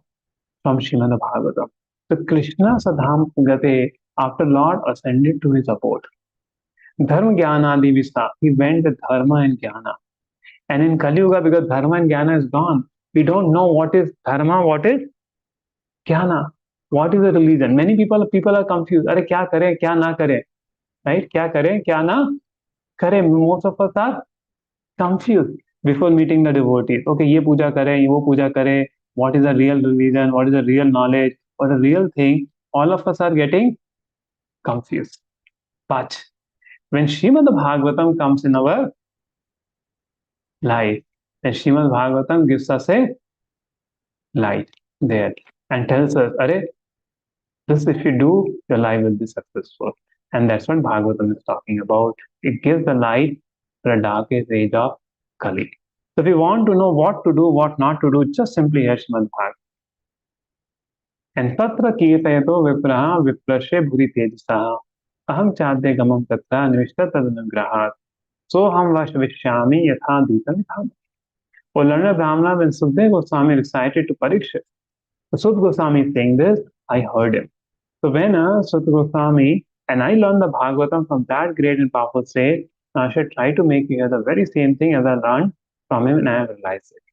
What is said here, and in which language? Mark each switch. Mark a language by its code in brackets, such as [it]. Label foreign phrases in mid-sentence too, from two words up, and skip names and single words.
[en] From Srimad Bhagavatam. So [sa] Krishna Sadham Gate, [en] after Lord ascended to his abode. [sa] Dharma Jnana Divisa, [en] he went with Dharma and Jnana. And in Kali Yuga, because Dharma and Jnana is gone, we don't know what is Dharma, what is Jnana, what is a religion. Many people are confused. [hi] Are kya kare, kya na kare, right? Kya kare, kya na kare. [en] Most of us are confused before meeting the devotees. [hi] Okay, ye puja kare, wo puja kare. [en] What is a real religion? What is a real knowledge? What is a real thing? All of us are getting confused. But when Srimad Bhagavatam comes in our life, then Srimad Bhagavatam gives us a light there and tells us, Are, this if you do, your life will be successful. And that's what Bhagavatam is talking about. It gives the light for the darkest age of Kali. So if you want to know what to do, what not to do, just simply hear Srimad Bhagavatam. [sa] And Tatra Kirtayato Vipraha Viprashe Bhuri Tejasa Aham Chadde Gamam Tatra Nivishta Tadanugrahat So Ham Vashvishyami Yatha Dita Vitha. [en] O learned Brahmana, when Sukdev Goswami recited to Parikshit, so Sut Goswami is saying this, I heard him. So when Sut Goswami and I learned the Bhagavatam from that great and powerful sage, now I should try to make you hear the very same thing as I learned from him and I have realized it.